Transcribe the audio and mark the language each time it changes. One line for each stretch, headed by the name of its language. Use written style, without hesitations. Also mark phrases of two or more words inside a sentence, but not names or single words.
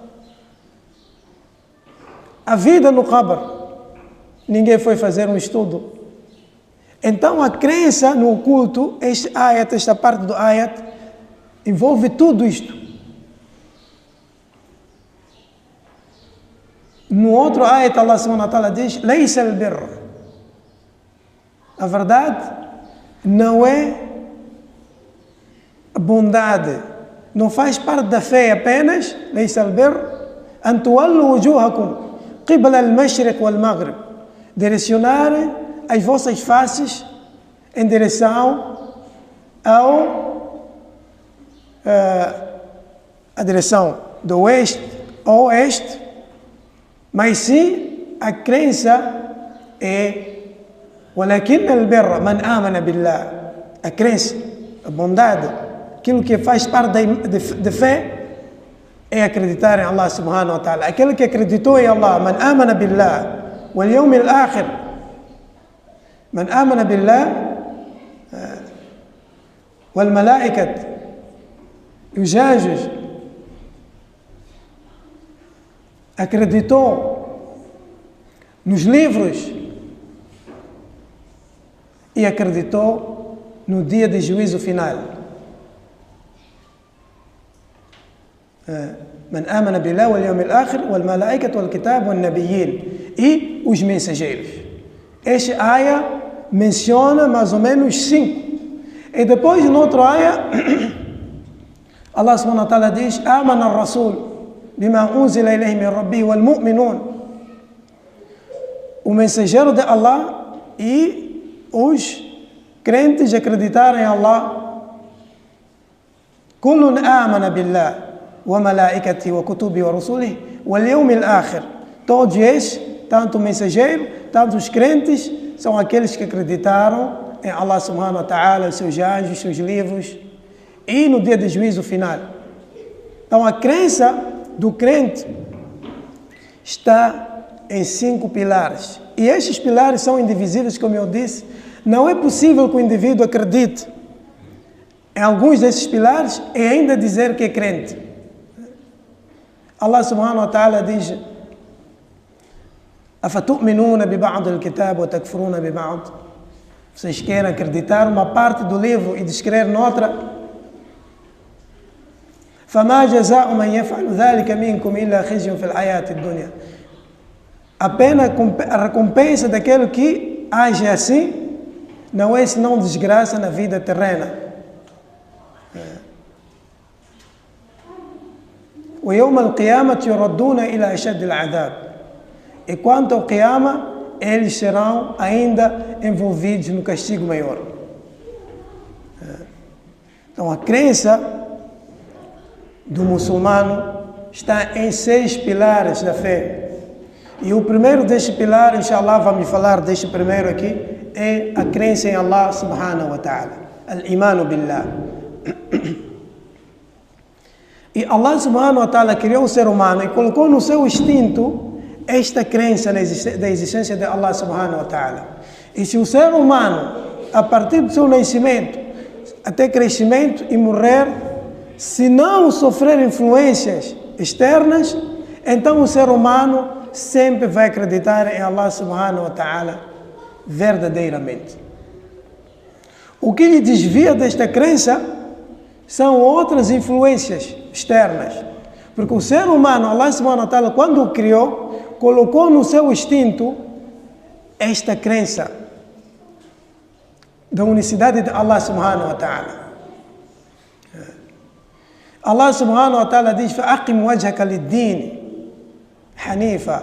Portuguese: A vida no Qabr, ninguém foi fazer um estudo. Então a crença no oculto, esta parte do ayat, envolve tudo isto. No outro ayat,
Arabic: الله سبحانه وتعالى
Portuguese: diz,
Arabic: ليس البر.
Portuguese: A verdade não é bondade, não faz parte da fé apenas,
Arabic: ليس البر, أن تولوا وجوهكم قبل المشرق والمغرب,
Portuguese: direcionarem as vossas faces em direção a direção do oeste ou oeste, mas sim a crença é
Arabic: ولكن البر من آمن بالله,
Portuguese: a crença, a bondade, aquilo que faz parte de fé é acreditar em
Arabic: الله سبحانه وتعالى.
Portuguese: Aquele que acreditou em Allah,
Arabic: من آمن بالله واليوم الآخر من آمن بالله والملائكة,
Portuguese: os anjos, acreditou nos livros e acreditou no dia de juízo final.
Arabic: من آمن بالله واليوم الآخر والملائكة والكتاب والنبيين,
Portuguese: e os mensageiros. Esta aya menciona mais ou menos 5. E depois, na outra aya,
Arabic: الله سبحانه وتعالى diz: آمن الرسول بما أنزل إليه من ربه والمؤمنون.
Portuguese: O mensageiro de Allah e os crentes acreditaram em Allah.
Arabic: كل آمن بالله وملائكته وكتبه ورسله واليوم الآخر.
Portuguese: Todos estes, tanto o mensageiro, tanto os crentes, são aqueles que acreditaram em
Arabic: الله سبحانه وتعالى,
Portuguese: os seus anjos, os seus livros e no dia de juízo final. Então a crença do crente está em 5 pilares. E estes pilares são indivisíveis, como eu disse. Não é possível que o indivíduo acredite em alguns desses pilares e ainda dizer que é crente.
Arabic: الله سبحانه وتعالى diz: أفتؤمنون ببعض الكتاب وتكفرون ببعض.
Portuguese: Vocês querem acreditar uma parte do livro e descrer noutra?
Arabic: فما جزاء من يفعل ذلك منكم إلا خزي في الحياة الدنيا.
Portuguese: Apenas a recompensa daquele que age assim não é senão desgraça na vida terrena.
Arabic: ويوم القيامة يردون إلى أشد العذاب.
Portuguese: E quanto ao Qiyama, eles serão ainda envolvidos no castigo maior. Então a crença do muçulmano está em 6 pilares da fé. E o primeiro destes pilares, inshallah, vamos falar deste primeiro aqui, é a crença em
Arabic: الله سبحانه وتعالى. الإيمان بالله.
Portuguese: E
Arabic: الله سبحانه وتعالى
Portuguese: criou o ser humano e colocou no seu instinto esta crença da existência de
Arabic: الله سبحانه وتعالى.
Portuguese: E se o ser humano, a partir do seu nascimento até crescimento e morrer, se não sofrer influências externas, então o ser humano sempre vai acreditar em
Arabic: الله سبحانه وتعالى
Portuguese: verdadeiramente. O que lhe desvia desta crença são outras influências externas. Porque o ser humano,
Arabic: الله سبحانه وتعالى,
Portuguese: quando o criou, colocou no seu instinto esta crença da unicidade de
Arabic: الله سبحانه وتعالى. الله سبحانه وتعالى diz: فَأَقِمْ وَجْهَكَ لِلدِّينِ حَنِيفًا.